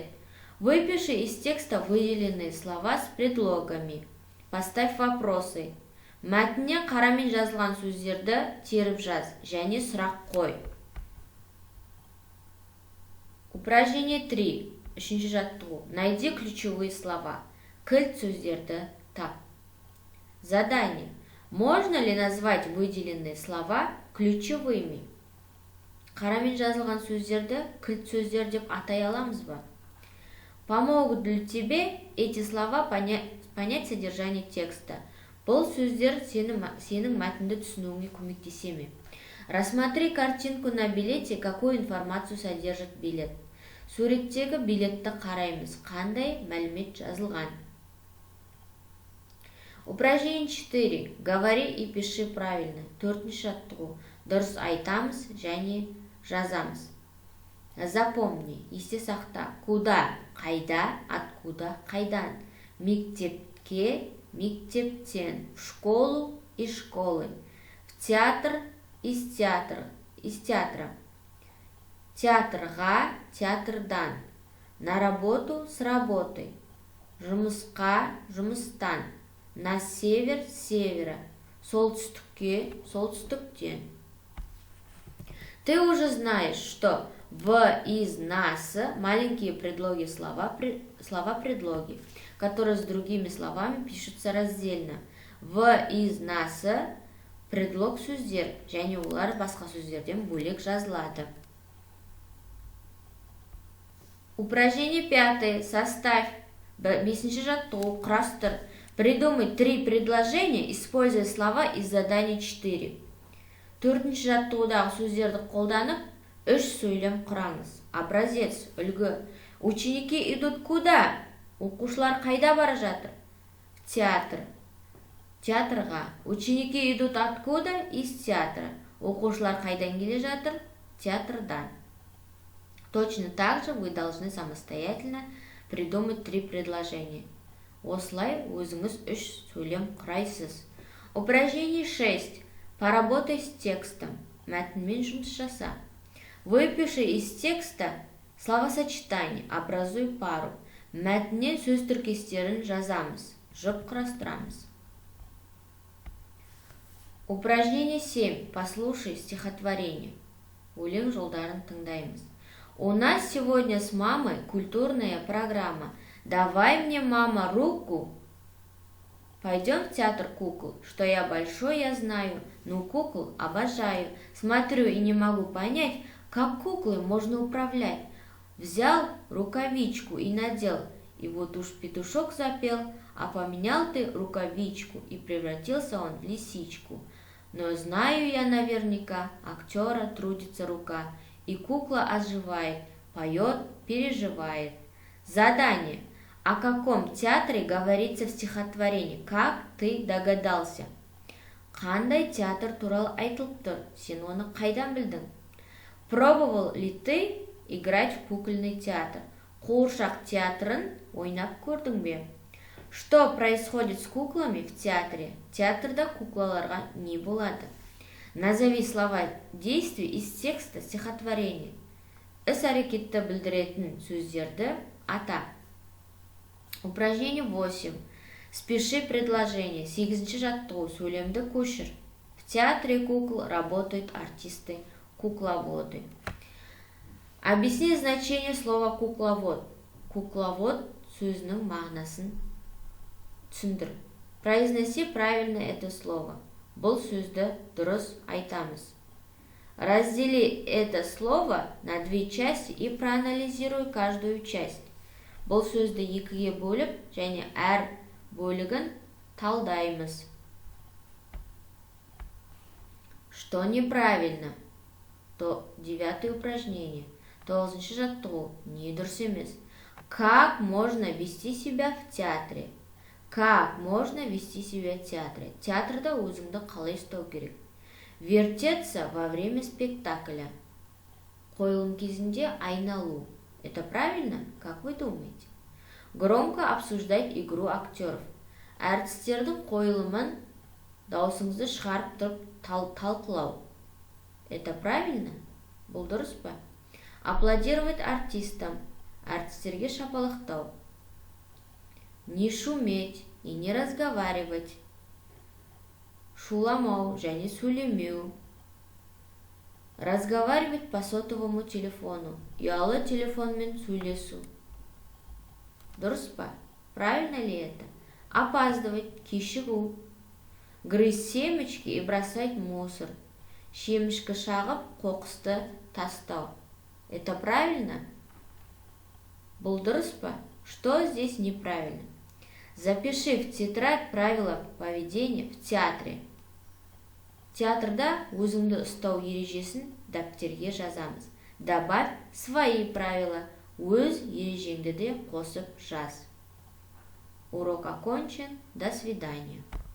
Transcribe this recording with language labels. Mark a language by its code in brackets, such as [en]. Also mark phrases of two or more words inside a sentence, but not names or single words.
[ru] Выпиши из текста выделенные слова с предлогами. Поставь вопросы. [kk] Мәтінне қарамен жазылған сөздерді теріп жаз, және сұрақ қой. [ru] Упражнение 3. [kk] Үшінші жаттығу. [ru] Найди ключевые слова. [kk] Кілт сөздерді тап. [ru] Задание. Можно ли назвать выделенные слова ключевыми? [kk] Қарамен жазылған сөздерді кілт сөздер деп атай аламыз ба? [ru] Помогут ли тебе эти слова понять содержание текста? [kk] Бұл сөздер сенің мәтінді түсінуіңе көмектесе ме? [ru] Рассмотри картинку на билете, какую информацию содержит билет. [kk] Суреттегі билетті қараймыз, қандай мәлімет жазылған. [ru] Упражнение 4. Говори и пиши правильно. [kk] 4-ші жаттығу. Дұрыс айтамыз және жазамыз. Запомни, есте сақта. Куда? Қайда? Откуда? Қайдан? Мектепке? Мектептен. [ru] В школу? Из школы. В театр? Из театра. Из театра. Театрға? Театрдан. На работу? С работы. [kk] Жұмысқа? Жұмыстан. [ru] На север, с севера. [kk] Солтүстікке, солтүстіктен. [ru] Ты уже знаешь, что в, из, на, с маленькие предлоги слова-предлоги, которые с другими словами пишутся раздельно. [kk] В, из, на, с предлог сөздер, және олар басқа сөздерден бөлек жазылады. [ru] Упражнение 5. Составь. [kk] 5-ші жаттығу. Құрастыр. [ru] Придумай 3 предложения, используя слова из задания 4. [kk] 4-ші жаттығудағы сөздерді қолданып, 3 сөйлем құраңыз. [ru] Образец, үлгі. Ученики идут куда? [kk] Оқушылар қайда бара жатыр? [ru] В театр. Театрға. Ученики идут откуда? Из театра. [kk] Оқушылар қайдан келе жатыр? Театрдан. [ru] Точно так же вы должны самостоятельно придумать 3 предложения. [kk] Осылай өзіңіз 3 сөйлем құрайсыз. [ru] Упражнение 6. Поработай с текстом. [kk] Мәтінмен жұмыс жаса. [ru] Выпиши из текста словосочетание, образуй пару. [kk] Мәтіннен сөз тіркестерін жазамыз. Жұп құрастырамыз. [ru] Упражнение 7. Послушай стихотворение. [kk] Өлең жолдарын тыңдаймыз. [ru] У нас сегодня с мамой культурная программа. Давай мне, мама, руку. Пойдем в театр кукол. Что я большой, я знаю. Ну, кукол обожаю. Смотрю и не могу понять, как куклой можно управлять. Взял рукавичку и надел. И вот уж петушок запел. А поменял ты рукавичку, и превратился он в лисичку. Но знаю я наверняка, актера трудится рука. И кукла оживает, поет, переживает. Задание. О каком театре говорится в стихотворении? Как ты догадался? [kk] Қандай театр туралы айтылып тұр? Сен оны қайдан білдің? [ru] Пробовал ли ты играть в кукольный театр? [kk] Қуыршақ театрын ойнап көрдің бе? [ru] Что происходит с куклами в театре? [kk] Театрда куклаларға не болады? [ru] Назови слова действий из текста стихотворения. [kk] Іс-әрекетті білдіретін сөздерді ата. [ru] Упражнение 8. Спеши предложение. [kk] 8-ші жаттығу. Сөйлемді көшір. [ru] В театре кукол работают артисты, кукловоды. Объясни значение слова кукловод. [kk] Кукловод сөзінің мағынасын түсіндір. [ru] Произноси правильно это слово. [kk] Бұл сөзді дұрыс айтамыз. [ru] Раздели это слово на 2 части и проанализируй каждую часть. [kk] Бұл сөзді 2-ге бөліп, және әр бөлігін талдаймыз. [ru] Что неправильно? То 9-е упражнение. [kk] 9-ші жаттығу. Не дұрыс емес. [ru] Как можно вести себя в театре? Как можно вести себя в театре? [kk] Театрда өзіңді қалай ұстау керек? [ru] Вертеться во время спектакля. [kk] Қойылым кезінде айналу. [ru] Это правильно? Как вы думаете? Громко обсуждать игру актеров. [kk] Әртістердің қойылымын даусыңызды шығарып тұрып талқылау. [ru] Это правильно? [kk] Бұл дұрыс па? [ru] Аплодировать артистам. [kk] Әртістерге шапалақтау. [ru] Не шуметь и не разговаривать. [kk] Шуламау және сөйлемеу. [ru] Разговаривать по сотовому телефону. [kk] Ұялы телефонмен сөйлесу. Дұрыс па? [ru] Правильно ли это? Опаздывать, кешігу. Грызть семечки и бросать мусор. [kk] Шемішкі шағып, қоқысты тастау. [ru] Это правильно? [kk] Бұл дұрыс па? [ru] Что здесь неправильно? Запиши в тетрадь правила поведения в театре. [kk] Театрда өзіңді ұстау ережесін дәптерге жазамыз. [ru] Добавь свои правила. [kk] Өз ережеңді де қосып жаз. [ru] Урок окончен. До свидания.